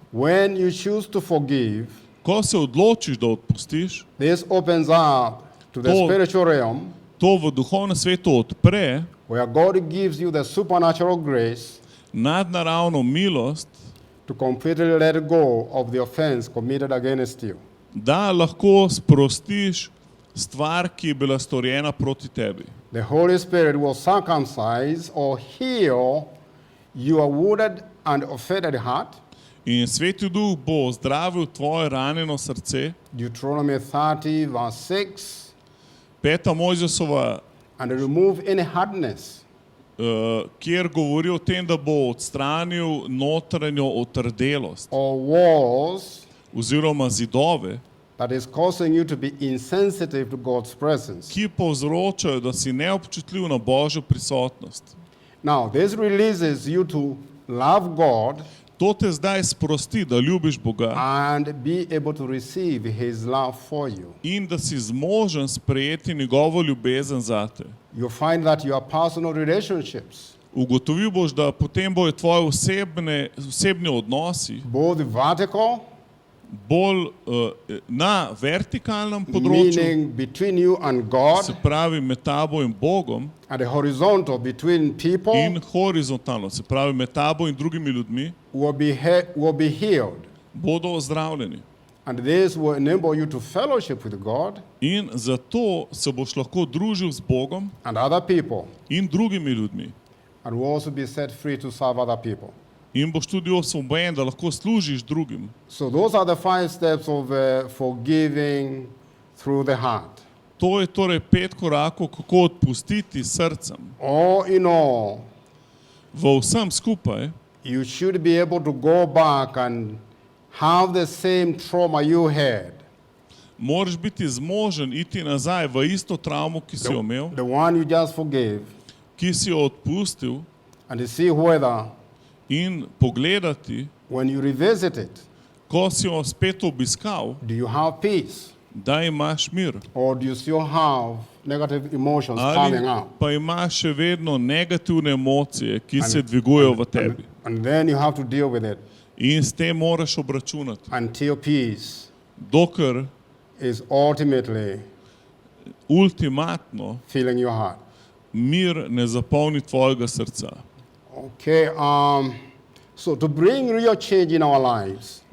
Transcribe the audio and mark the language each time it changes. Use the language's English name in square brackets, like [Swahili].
[English] When you choose to forgive, [Slovenian] Ko se odločiš, da odpustiš, [English] this opens up to the [Slovenian] To- [English] spiritual realm [Slovenian] to v duhovnem svetu odpre [English] where God gives you the supernatural grace [Slovenian] nadnaravno milost, [English] to completely let go of the offense committed against you. [Slovenian] da lahko sprostiš stvar, ki je bila storjena proti tebi. [English] The Holy Spirit will circumcise or heal your wounded and offended heart. [Slovenian] In Sveti Duh bo zdravil tvoje ranjeno srce. [English] Deuteronomy 30, verse 6, [Slovenian] 5. Mojzesova, [English] and remove any hardness, [Slovenian] kjer govori o tem, da bo odstranil notranjo otrdelost [English] or walls [Slovenian] oziroma zidove, [English] that is causing you to be insensitive to God's presence. [Slovenian] ki povzročajo, da si neobčutljiv na Božjo prisotnost. [English] Now, this releases you to love God [Slovenian] To te zdaj sprosti, da ljubiš Boga [English] and be able to receive His love for you. [Slovenian] in da si zmožen sprejeti njegovo ljubezen zate. [English] You find that your personal relationships, [Slovenian] Ugotovil boš, da potem bojo tvoji osebni odnosi, [English] both vertical [Slovenian] bolj na vertikalnem področju, [English] meaning between you and God, [Slovenian] se pravi med tabo in Bogom, [English] and the horizontal between people [Slovenian] in horizontalno, se pravi med tabo in drugimi ljudmi, [English] will be healed. [Slovenian] bodo ozdravljeni. [English] And this will enable you to fellowship with God [Slovenian] In zato se boš lahko družil z Bogom [English] and other people, [Slovenian] in drugimi ljudmi. [English] and will also be set free to serve other people. [Slovenian] In boš tudi osvobojen, da lahko služiš drugim. [English] So those are the 5 steps of forgiving through the heart. [Slovenian] To je torej 5 korakov, kako odpustiti s srcem. [English] All in all, [Slovenian] V vsem skupaj [English] you should be able to go back and have the same trauma you had, [Slovenian] moraš biti zmožen iti nazaj v isto travmo, ki si jo imel, [English] the one you just forgave, [Slovenian] ki si jo odpustil, [English] and to see whether [Slovenian] in pogledati, [English] when you revisit it, [Slovenian] ko si jo spet obiskal, [English] do you have peace, [Slovenian] da imaš mir. [English] or do you still have negative emotions [Slovenian] Ali [English] coming out? [Slovenian] pa imaš še vedno negativne emocije, ki se dvigujejo v tebi. [English] And then you have to deal with it [Slovenian] In s tem moraš obračunati. [English] until peace [Slovenian] Dokler [English] is ultimately [Slovenian] ultimatno [English] filling your heart. [Slovenian] mir ne zapolni tvojega srca. [English] Okay, so to bring real change in our lives,